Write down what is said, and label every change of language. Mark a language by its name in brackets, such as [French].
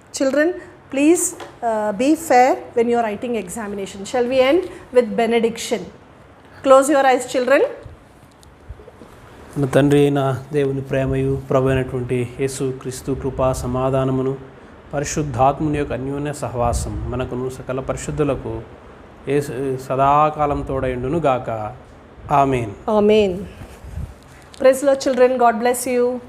[English] Children, please be fair when you are writing examination. Shall we end with benediction? Close your eyes, children. [Telugu] మన తండ్రి అయిన దేవుని ప్రేమయు ప్రభు అయినటువంటి యేసు క్రీస్తు కృపా సమాధానమును పరిశుద్ధాత్ముని యొక్క అన్యోన్య సహవాసం మనకును సకల పరిశుద్ధులకు సదాకాలం తోడైండును గాక. ఆమేన్. [English] Amen. Praise the Lord, children. God bless you.